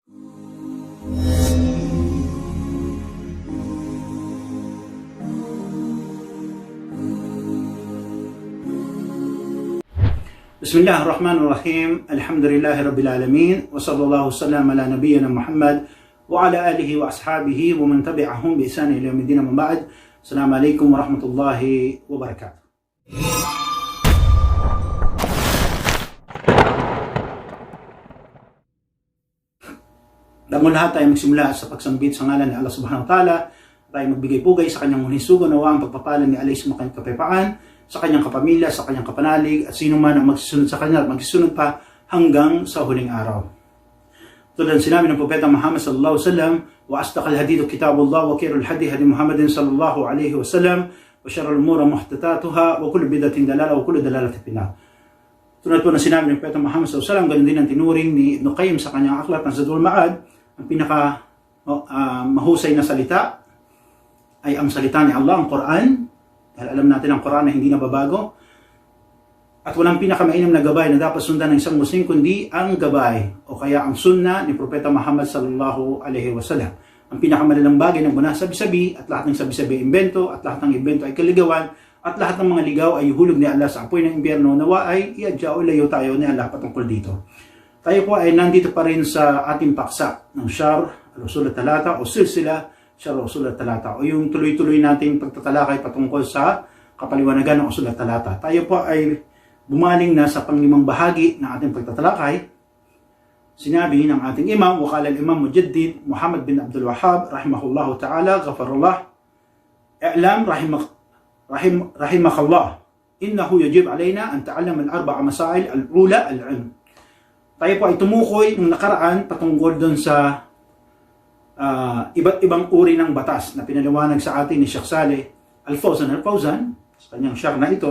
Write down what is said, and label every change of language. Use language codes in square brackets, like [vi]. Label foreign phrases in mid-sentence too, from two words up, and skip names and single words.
[ar] بسم الله الرحمن الرحيم. الحمد لله رب العالمين، وصلى الله وسلم على نبينا محمد وعلى آله وأصحابه ومن تبعهم بإحسان إلى يوم الدين. من بعد، السلام عليكم ورحمة الله وبركاته. [tl] Dahil lahat tayo magsimula sa pagsambit sa ngalan ni Allah [ar] سبحانه وتعالى, [tl] tayo magbigay pugay sa kanyang muling sugo, nawa ang pagpapalan ni Allah sa kanyang kapayapaan, sa kanyang kapamilya, sa kanyang kapanalig, at sino man ang magsisunod sa kanya at magsisunod pa hanggang sa huling araw. Tulad ng sinabi ng Propeta [ar] Muhammad صلى الله عليه وسلم وأصدق الحديث كتاب الله وخير الهدي هدي محمد صلى الله عليه وسلم وشر الأمور محدثاتها وكل بدعة ضلالة وكل ضلالة في النار. [tl] Tulad po ng sinabi ng Propeta Muhammad [ar] صلى الله عليه وسلم, [tl] ganun din ang tinuring ni Ibn Qayyim sa kanyang aklat ng Zadul Ma'ad, ang pinaka mahusay na salita ay ang salita ni Allah, ang Quran. Dahil alam natin ang Quran na hindi nababago. At walang pinakamainam na gabay na dapat sundan ng isang Muslim kundi ang gabay o kaya ang sunna ni Propeta Muhammad [ar] صلى الله عليه وسلم. [tl] Ang pinakamalalang bagay ng muna sabi-sabi, at lahat ng sabi-sabi ay imbento, at lahat ng imbento ay kaligawan, at lahat ng mga ligaw ay hulog ni Allah sa apoy ng impyerno. Nawa ay iadya o layo tayo ni Allah patungkol dito. Tayo po ay nandito pa rin sa ating paksa ng Shahr al-Usul al-Thalatha o Silsila Shahr al-Usul al-Thalatha, o yung tuloy-tuloy nating pagtatalakay patungkol sa kapaliwanagan ng Usul al-Thalatha. Tayo po ay bumaling na sa panglimang bahagi ng ating pagtatalakay. Sinabi ng ating imam, [ar] وقال الإمام المجدد محمد بن عبد الوهاب رحمه الله تعالى غفر الله, اعلم رحمك الله أنه يجب علينا تعلم أربع مسائل الأولى العلم. [tl] Tayo po ay tumukoy nung nakaraan patungkol doon sa iba't ibang uri ng batas na pinaliwanag sa atin ni Sheikh Saleh Al-Fawzan sa kanyang syar na ito.